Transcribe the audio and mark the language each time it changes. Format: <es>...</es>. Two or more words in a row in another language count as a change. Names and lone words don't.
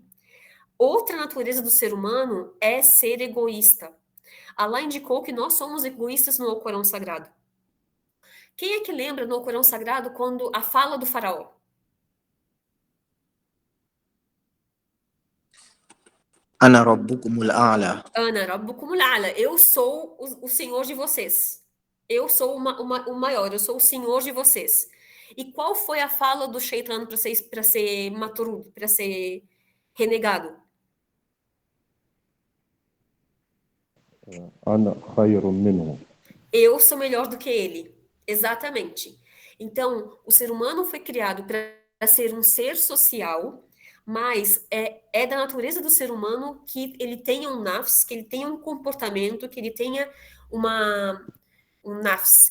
<pt>Outra natureza do ser humano é ser egoísta. Allah indicou que nós somos egoístas no Alcorão Sagrado. Quem é que lembra no Alcorão Sagrado quando a fala do faraó?</pt> <ar>أنا ربكم الأعلى. أنا ربكم الأعلى.</ar> <pt>Eu sou o senhor de vocês. Eu sou o maior, eu sou o senhor de vocês. E qual foi a fala do Shaitan para ser maturud, para ser renegado?</pt> <ar>أنا خير منه.</ar> <pt>Eu sou melhor do que ele. Exatamente. Então, o ser humano foi criado para ser um ser social, mas é da natureza do ser humano que ele tenha um nafs, que ele tenha um comportamento, que ele tenha um nafs.</pt>